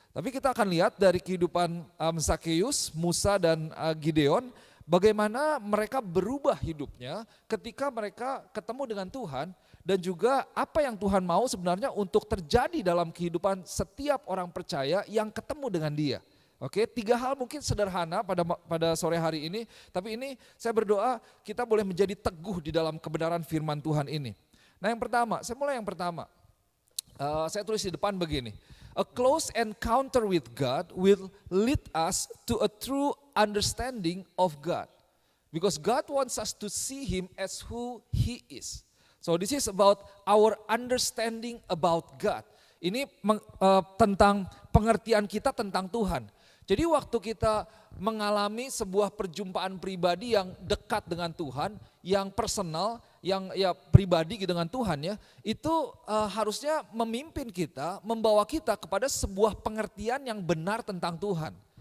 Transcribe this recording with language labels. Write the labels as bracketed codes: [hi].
[id] Tapi kita akan lihat dari kehidupan Zakheus, Musa dan Gideon, bagaimana mereka berubah hidupnya ketika mereka ketemu dengan Tuhan, dan juga apa yang Tuhan mau sebenarnya untuk terjadi dalam kehidupan setiap orang percaya yang ketemu dengan Dia. Oke, 3 hal mungkin sederhana pada sore hari ini, tapi ini saya berdoa kita boleh menjadi teguh di dalam kebenaran firman Tuhan ini. Nah yang pertama, saya mulai yang pertama. Saya tulis di depan begini. [en] A close encounter with God will lead us to a true understanding of God. Because God wants us to see Him as who He is. So this is about our understanding about God. [id] Ini tentang pengertian kita tentang Tuhan. Jadi waktu kita mengalami sebuah perjumpaan pribadi yang dekat dengan Tuhan, yang personal, yang ya pribadi dengan Tuhan ya, itu harusnya memimpin kita, membawa kita kepada sebuah pengertian yang benar tentang Tuhan.